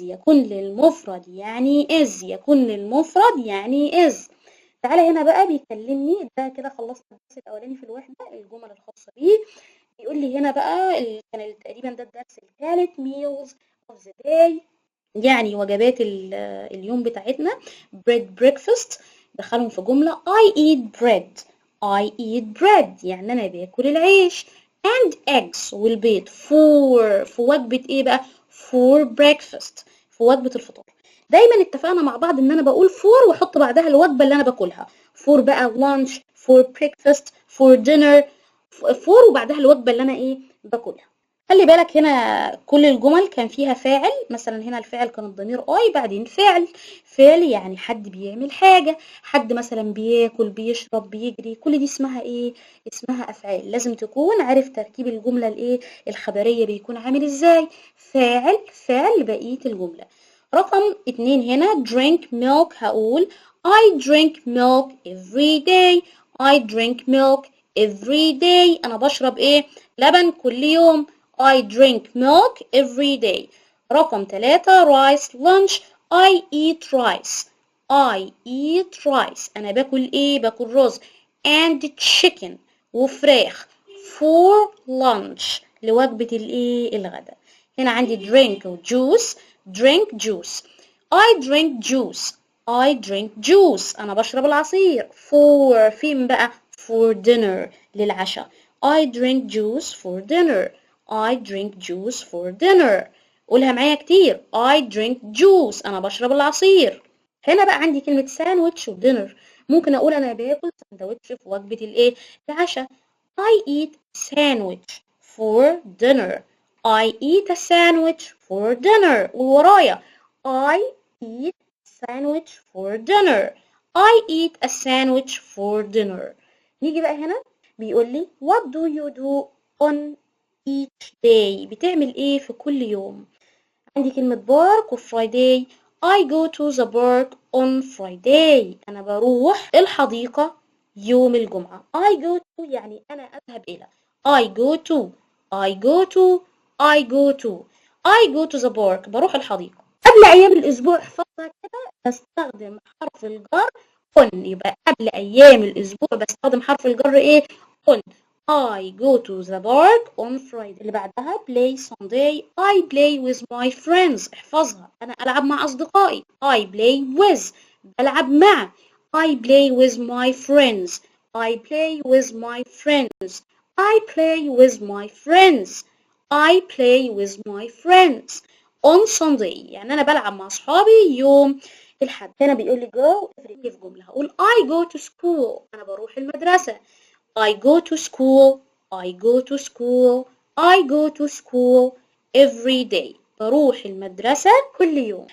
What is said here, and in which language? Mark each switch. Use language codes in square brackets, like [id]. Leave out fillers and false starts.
[ar] يكون للمفرد يعني is. يكون للمفرد يعني is. تعالى هنا بقى بيكلمني ده كده. خلصت الدرس الأولاني في الوحدة الجمل الخاصة بيه. بيقول لي هنا بقى كان تقريبا ده الدرس الثالث [en] meals of the day [ar] يعني وجبات اليوم بتاعتنا. [en] breakfast [ar] دخلهم في جملة [en] I eat bread. I eat bread [ar] يعني أنا باكل العيش. [en] and eggs [ar] والبيض في وجبة إيه بقى؟ [en] for breakfast [ar] في وجبة الفطار. دايما اتفقنا مع بعض إن أنا بقول for وأحط بعدها الوجبة اللي أنا باكلها. [en] for بقى lunch for breakfast for dinner for [ar] وبعدها الوجبة اللي أنا باكلها. خلي بالك هنا كل الجمل كان فيها فاعل. مثلا هنا الفاعل كان الضمير اي بعدين فعل يعني حد بيعمل حاجة. حد مثلا بياكل بيشرب بيجري. كل دي اسمها ايه؟ اسمها افعال. لازم تكون عارف تركيب الجملة الخبرية بيكون عامل ازاي. فاعل بقية الجملة. رقم 2 هنا [en] drink milk [ar] هقول [en] I drink milk every day. I drink milk every day. [ar] انا بشرب لبن كل يوم. [en] I drink milk every day. [ar] رقم 3 rice lunch. [en] I eat rice. I eat rice. [ar] أنا باكل باكل رز. [en] and chicken [ar] وفراخ [en] for lunch [ar] لوجبة الغداء. هنا عندي drink و juice. [en] drink juice. I drink juice. I drink juice. [ar] أنا بشرب العصير. for فين بقى؟ [en] for dinner [ar] للعشاء. [en] I drink juice for dinner. I drink juice for dinner. [ar] قولها معايا كتير. [en] I drink juice. [ar] أنا بشرب العصير. هنا بقى عندي كلمة sandwich و dinner. ممكن أقول أنا باكل سندوتش في وجبة العشاء. [en] I eat sandwich for dinner. I eat a sandwich for dinner. وورايا I eat sandwich for dinner. I eat a sandwich for dinner. [ar] نيجي بقى هنا بيقول لي [en] what do you do on each day. [ar] بتعمل ايه في كل يوم؟ عندي كلمة بارك وفرايداي. [en] I go to the park on Friday. [ar] أنا بروح الحديقة يوم الجمعة. [en] I go to [ar] يعني أنا أذهب إلى. [en] I go to I go to I go to I go to the park. [ar] بروح الحديقة. قبل أيام الأسبوع احفظها كده بستخدم حرف الجر on. يبقى قبل أيام الأسبوع بستخدم حرف الجر on. [en] I go to the park on Friday. [ar] اللي بعدها play Sunday. [en] I play with my friends. احفظها. [ar] أنا ألعب مع أصدقائي. [en] I play with. [ar] بلعب مع. [en] I play with my friends. I play with my friends. I play with my friends. I play with my friends on Sunday. [ar] يعني أنا بلعب مع أصحابي يوم الحد. هنا بيقول لي go في جملة هقول [en] I go to school. [ar] أنا بروح المدرسة. [en] I go to school. I go to school. I go to school every day. [ar] بروح المدرسة كل يوم.